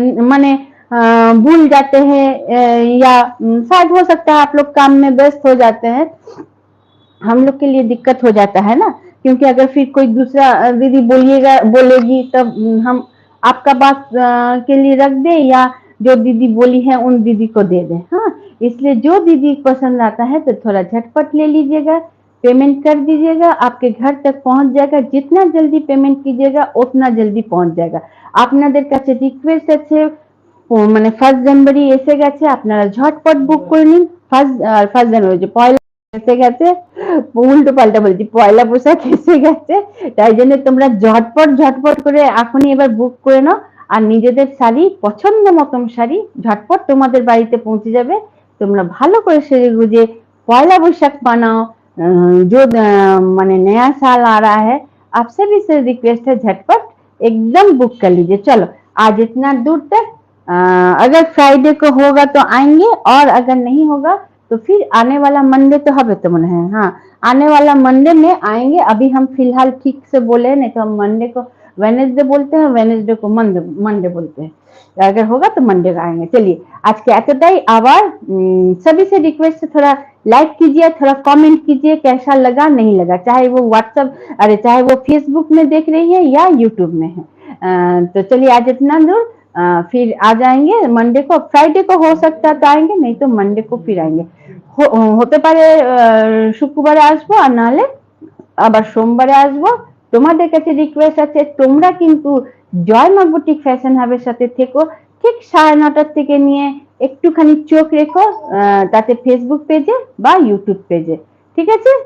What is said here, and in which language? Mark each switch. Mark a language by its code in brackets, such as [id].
[hi] माने भूल जाते हैं, या शायद हो सकता है आप लोग काम में व्यस्त हो जाते हैं, हम लोग के लिए दिक्कत हो जाता है ना, क्योंकि अगर फिर कोई दूसरा दीदी बोलेगी तब हम आपका बात के लिए रख दे, या जो दीदी बोली है उन दीदी को दे दें। हाँ, इसलिए जो दीदी पसंद आता है तो थोड़ा झटपट ले लीजिएगा, पेमेंट कर दीजिएगा, आपके घर तक पहुंच जाएगा। जितना जल्दी पेमेंट कीजिएगा उतना जल्दी पहुंच जाएगा। [bn] আপনাদের কাছে রিকোয়েস্ট আছে, মানে 1 জানুয়ারি এসে গেছে, আপনারা ঝটপট বুক করে নিন। 1 জানুয়ারি যে পয়লা এসে গেছে, উল্টো পাল্টা বলছি, পয়লা বৈশাখ এসে গেছে, তাই জন্য তোমরা ঝটপট ঝটপট করে এখনই এবার বুক করে নাও, আর নিজেদের শাড়ি, পছন্দ মতন শাড়ি ঝটপট তোমাদের বাড়িতে পৌঁছে যাবে। তোমরা ভালো করে সেজে গুজে পয়লা বৈশাখ মানাओ। [hi] जो माने नया साल आ रहा है, आप सभी से रिक्वेस्ट है झटपट एकदम बुक कर लीजिए। चलो आज इतना दूर तक, अगर फ्राइडे को होगा तो आएंगे, और अगर नहीं होगा तो फिर आने वाला मंडे तो हमें तो मन है, हाँ आने वाला मंडे में आएंगे। अभी हम फिलहाल ठीक से बोले, नहीं तो हम मंडे को वेनेसडे बोलते हैं, वेनेसडे को मंडे बोलते हैं, अगर होगा तो मंडे का आएंगे। चलिए आज के एतटाई, आवाज सभी से रिक्वेस्ट है थोड़ा लाइक कीजिए, थोड़ा कमेंट कीजिए कैसा लगा नहीं लगा, चाहे वो व्हाट्सएप, अरे चाहे वो फेसबुक में देख रही है या यूट्यूब में है। तो चलिए आज इतना दूर, फिर आ जाएंगे मंडे को, फ्राइडे को हो सकता तो आएंगे, नहीं तो मंडे को फिर आएंगे। [bn] হতে পারে শুক্রবারে আসবো, আর নাহলে আবার সোমবারে আসবো। তোমাদের কাছে রিকোয়েস্ট আছে তোমরা কিন্তু জয় মা বুটিক ফ্যাশন হাবের সাথে থেকো, ঠিক 9:30 থেকে নিয়ে একটুখানি চোখ রেখো তাতে ফেসবুক পেজে বা ইউটিউব পেজে, ঠিক আছে।